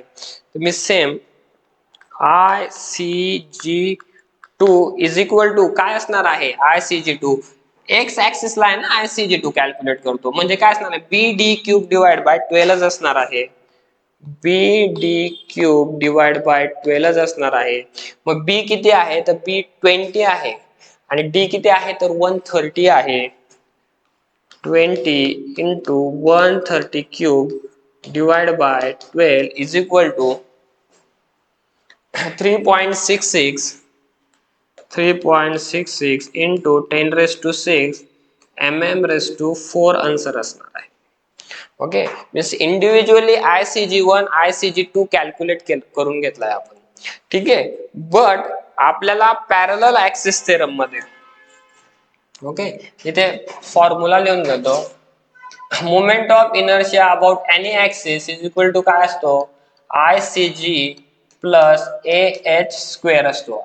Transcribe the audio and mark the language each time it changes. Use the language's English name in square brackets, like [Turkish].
[Marathi] तुम्ही same [English] I C G 2 is equal to [Marathi] काय असणार आहे, I C G 2 x axis ला आहे ना, आय सी जी 2 कॅल्क्युलेट करतो म्हणजे काय असणार आहे, बी डी क्यूब डिवाइड बाय 12 असणार आहे. बी डी क्यूब डिवाइड बाय 12 असणार आहे. मग बी किती आहे, तर बी 20 आहे आणि डी किती आहे तर 130 आहे. [English] 20 into 130 cube divided by 12 is equal to 3.66 into 10 raised to 6 mm raised to 4 [Marathi] answer असणार आहे. Okay, means individually I C G 1 I C G 2 calculate करून घेतलाय आपण. ठीक आहे, बट आपल्याला पॅरलल ऍक्सिस थेरम मध्ये, ओके, इथे फॉर्म्युला लिहून घेतो. [English] moment of inertia about any axis is equal to [Marathi] काय असतो, [English] I C G plus A H square [Marathi] असतो.